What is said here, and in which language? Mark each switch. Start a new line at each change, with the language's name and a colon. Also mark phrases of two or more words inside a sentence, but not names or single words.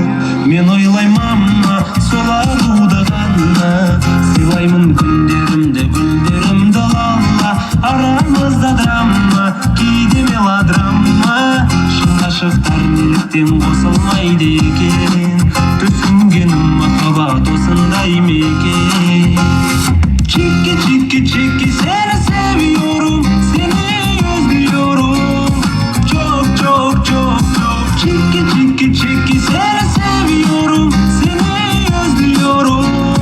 Kazakh: Мен ойлаймын сол аруды ғана, сыйлаймын күндерімді, гүлдерімді лалла. Арамызда драма, кейде мелодрама, шын ғашықтар неліктен қосылмайды екен? Түсінгенім махаббат осындай ма екен?
Turkish: Çiki, çiki, çiki, seni seviyorum, seni özlüyorum. Çok, çok, çok, çok. Çiki, çiki, çiki, seni seviyorum, seni özlüyorum.